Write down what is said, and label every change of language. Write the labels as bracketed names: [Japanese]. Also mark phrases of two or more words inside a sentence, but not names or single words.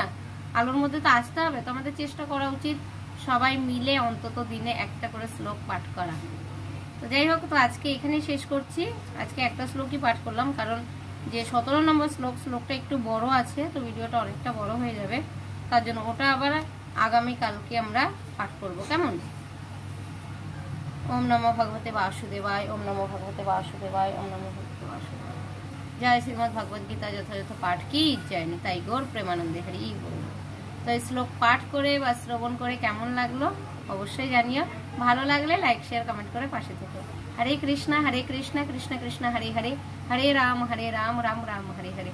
[Bangla] আলোর মধ্যে তো আসতে হবে, তো আমাদের চেষ্টা করা উচিত সবাই মিলে অন্তত দিনে একটা করে শ্লোক পাঠ করা। তো যাই হোক, তো আজকে এখানেই শেষ করছি। আজকে একটা শ্লোকই পাঠ করলাম, কারণ যে 17 নম্বর শ্লোকটা একটু বড় আছে, তো ভিডিওটা অনেকটা বড় হয়ে যাবে, তার জন্য ওটা আবার আগামীকালকে আমরা পাঠ করব, কেমন? [Sanskrit] ওম নমো ভগবতে বাসুদেবায়, ওম নমো ভগবতে বাসুদেবায়, ওম নমো ভগবতে বাসুদেবায়। [Bangla] জয় শ্রীমদ ভগবদ গীতা যথাযথ পাঠ কি জয়, তাই গৌর প্রেমানন্দে হরি বল। তো এই শ্লোক পাঠ করে বা শ্রবণ করে কেমন লাগলো অবশ্যই জানিও। ভালো লাগলে লাইক শেয়ার কমেন্ট করে পাশে থেকো। [Sanskrit] হরে কৃষ্ণ কৃষ্ণ কৃষ্ণ হরে হরে, হরে রাম রাম রাম হরে হরে।